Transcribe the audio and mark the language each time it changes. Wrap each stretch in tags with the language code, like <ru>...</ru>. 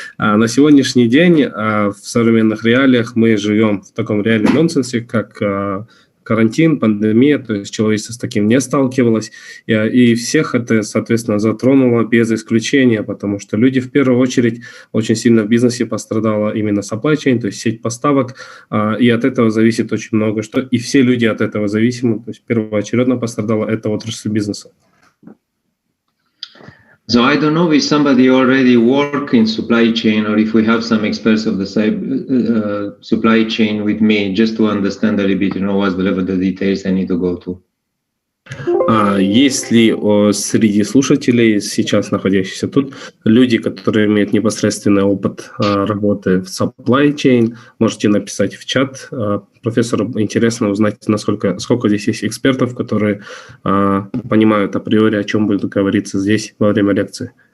<ru>На сегодняшний день в современных реалиях мы живем в таком реальном нонсенсе, как карантин, пандемия, то есть человечество с таким не сталкивалось, и всех это, соответственно, затронуло без исключения, потому что люди в первую очередь очень сильно в бизнесе пострадала именно supply chain, то есть сеть поставок, и от этого зависит очень много что, и все люди от этого зависимы, то есть первоочередно пострадала эта отрасль бизнеса.</ru> <en>So I don't know if somebody already work in supply chain, or if we have some experts of the supply chain with me, just to understand a little bit, what's the level of the details I need to go to.</en> <ru>Есть ли среди слушателей, сейчас находящихся тут, люди, которые имеют непосредственный опыт работы в supply chain, можете написать в чат. Профессору интересно узнать, сколько здесь есть экспертов, которые понимают априори, о чем будет говориться здесь во время лекции.</ru>